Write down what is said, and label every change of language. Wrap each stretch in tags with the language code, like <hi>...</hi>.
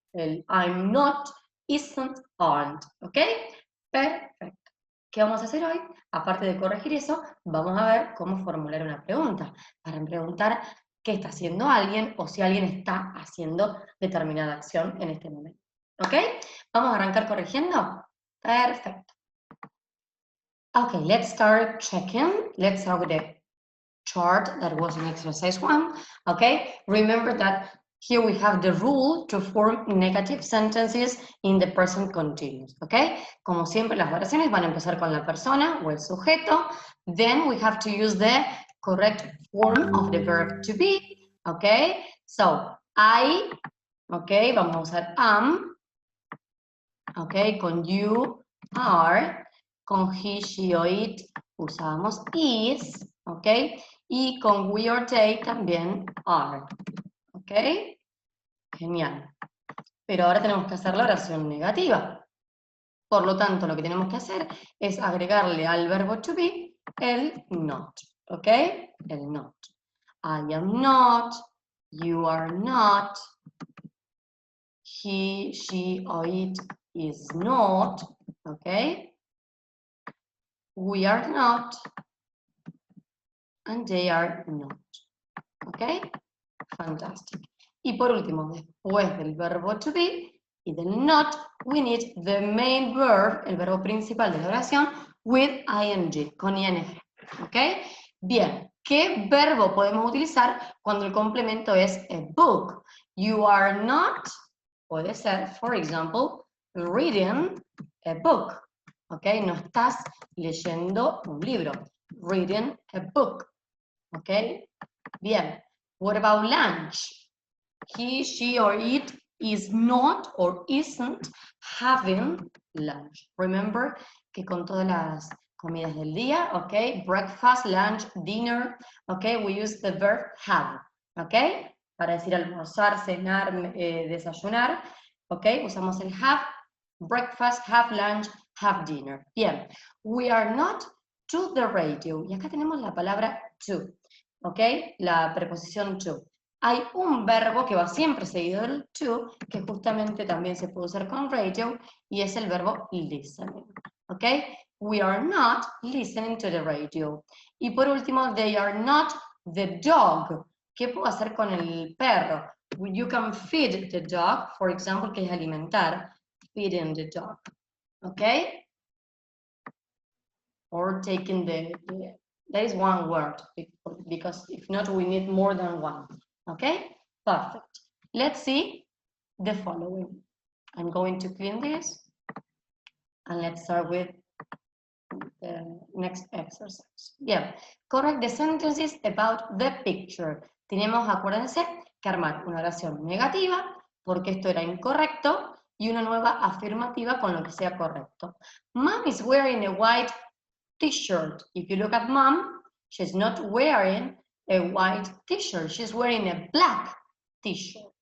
<es>El I'm not, isn't, aren't, ¿ok? Perfecto. ¿Qué vamos a hacer hoy? Aparte de corregir eso, vamos a ver cómo formular una pregunta. Para preguntar qué está haciendo alguien o si alguien está haciendo determinada acción en este momento. ¿Ok? ¿Vamos a arrancar corrigiendo? Perfecto.</es> <en>Okay, let's start checking. Let's start with the chart that was in exercise 1. Okay, remember that here we have the rule to form negative sentences in the present continuous.</en> <es>Okay, como siempre las oraciones van a empezar con la persona o el sujeto.</es> <en>Then we have to use the correct form of the verb to be.</en> <es>Okay, so I, okay, vamos a usar am. Okay, con you, are. Con he, she o it usamos is, ¿ok? Y con we or they también are, ¿ok? Genial. Pero ahora tenemos que hacer la oración negativa. Por lo tanto, lo que tenemos que hacer es agregarle al verbo to be el not, ¿ok? El not.</es> <en>I am not, you are not, he, she or it is not, ¿ok? We are not, and they are not. ¿Ok? Fantastic.</en> <es>Y por último, después del verbo to be y del not, we need the main verb, el verbo principal de la oración, with ing, con ing. ¿Ok? Bien, ¿qué verbo podemos utilizar cuando el complemento es a book?</es> <en>You are not, puede ser, for example, reading a book. ¿Ok?</en> <es>No estás leyendo un libro.</es> <en>Reading a book. ¿Ok? Bien. What about lunch? He, she, or it is not or isn't having lunch.</en> <es>Remember que con todas las comidas del día, ¿ok?</es> <en>Breakfast, lunch, dinner, ¿ok? We use the verb have, ¿ok?</en> <es>Para decir almorzar, cenar, desayunar, ¿ok? Usamos el have, breakfast, have lunch, have dinner.</es> <en>Bien, we are not to the radio.</en> <es>Y acá tenemos la palabra to, ¿ok? La preposición to. Hay un verbo que va siempre seguido del to, que justamente también se puede usar con radio, y es el verbo listening, ¿ok? We are not listening to the radio. Y por último, they are not the dog. ¿Qué puedo hacer con el perro?</es> <en>You can feed the dog, for example, que es alimentar, feeding the dog, ¿ok? Or taking that is one word, because if not, we need more than one. Okay, perfect. Let's see the following. I'm going to clean this, and let's start with the next exercise. Bien, correct the sentences about the picture.</en> <es>Tenemos, acuérdense, que armar una oración negativa, porque esto era incorrecto, y una nueva afirmativa con lo que sea correcto.</es> <en>Mom is wearing a white t-shirt. If you look at mom, she's not wearing a white t-shirt. She's wearing a black t-shirt.</en>